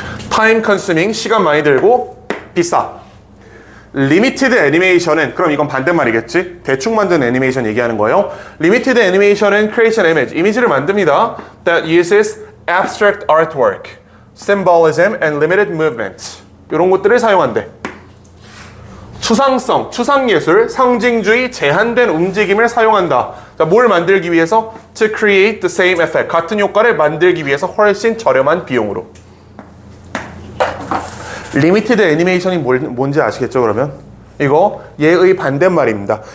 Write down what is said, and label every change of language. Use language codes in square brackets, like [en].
[ko] 타임 컨슈밍, 시간 많이 들고 비싸. 리미티드 애니메이션은, 그럼 이건 반대말이겠지? 대충 만든 애니메이션 얘기하는 거예요. 리미티드 애니메이션은 [en] create an image, [ko] 이미지를 만듭니다. [en] That uses abstract artwork, symbolism and limited movement. [ko] 이런 것들을 사용한대. 추상성, 추상예술, 상징주의, 제한된 움직임을 사용한다. 자, 뭘 만들기 위해서? [en] To create the same effect, [ko] 같은 효과를 만들기 위해서 훨씬 저렴한 비용으로. 리미티드 애니메이션이 뭔지 아시겠죠, 그러면? 이거 얘의 반대말입니다.